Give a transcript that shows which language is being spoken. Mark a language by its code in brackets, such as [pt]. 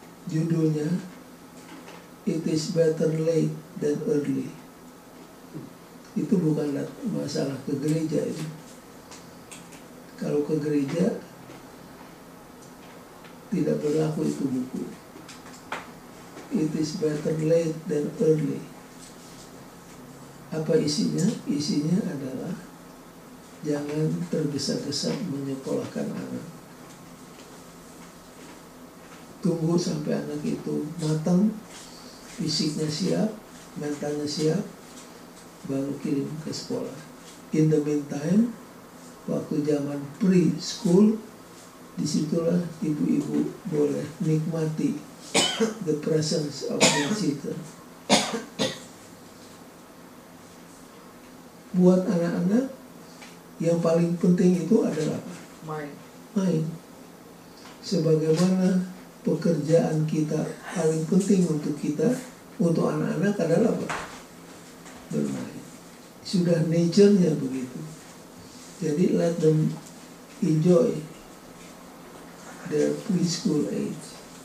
[id] Judulnya [en] It is better late than early. [id] Itu bukan masalah ke gereja itu. Kalau ke gereja tidak berlaku itu buku. [en] It is better late than early. [id] Apa isinya? Isinya adalah jangan tergesa-gesa menyekolahkan anak. Tunggu sampai anak itu matang, fisiknya siap, mentalnya siap, baru kirim ke sekolah. [en] In the meantime, [id] waktu zaman pre-school, disitulah ibu-ibu boleh nikmati [en] the presence of their children. [id] Buat anak-anak, yang paling penting itu adalah apa? Main. Sebagaimana pekerjaan kita paling penting untuk kita, untuk anak-anak adalah apa? Bermain. Sudah nature-nya begitu. Jadi [en] let them enjoy their preschool age.